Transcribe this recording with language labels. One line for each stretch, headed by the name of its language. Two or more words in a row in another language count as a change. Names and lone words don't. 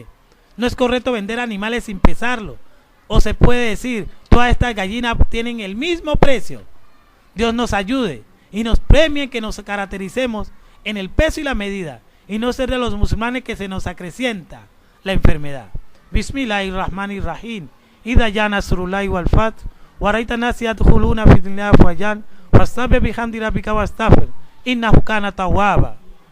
Spanish: No es correcto vender animales sin pesarlo. O se puede decir, todas estas gallinas tienen el mismo precio. Dios nos ayude y nos premie que nos caractericemos en el peso y la medida y no ser de los musulmanes que se nos acrecienta la enfermedad.
Arabic: بسم الله الرحمن الرحيم. إذا جاء نصر الله والفتح ورأيت الناس يدخلون في دين الله أفواجا واستغفر بحمد ربك واستغفر إنه كان توابا.